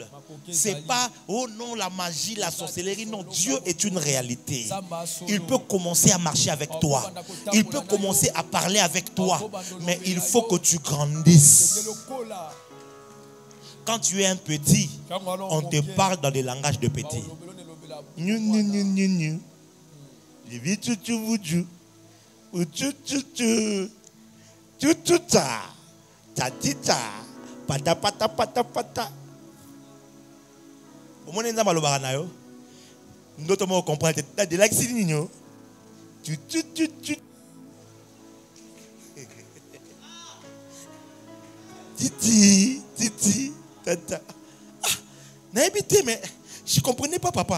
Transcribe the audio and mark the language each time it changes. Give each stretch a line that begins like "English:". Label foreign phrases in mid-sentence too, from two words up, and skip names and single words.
French: C'est pas, oh non, la magie, la sorcellerie. Non, Dieu est une réalité. Il peut commencer à marcher avec toi. Il peut commencer à parler avec toi. Mais il faut que tu grandisses. Quand tu es un petit, on te parle dans des langages de petits. Tututa, tatita, pata pata pata pata. Au moins, nous avons le baranayo. Nous devons comprendre. De l'accès, Titi, tata. Ah, mais je ne comprenais pas, papa.